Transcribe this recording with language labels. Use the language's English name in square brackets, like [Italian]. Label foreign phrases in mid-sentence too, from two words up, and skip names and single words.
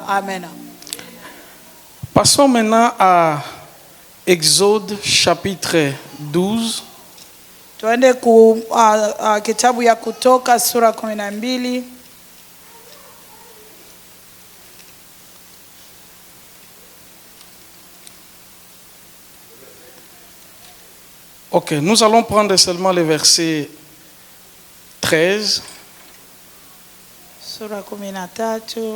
[French] Amen. Passons maintenant à Exode chapitre 12. [Swahili] Tuende kitabu ya Kutoka sura 12. [French] Ok, nous allons prendre seulement le verset 13. [Swahili] Sura 13.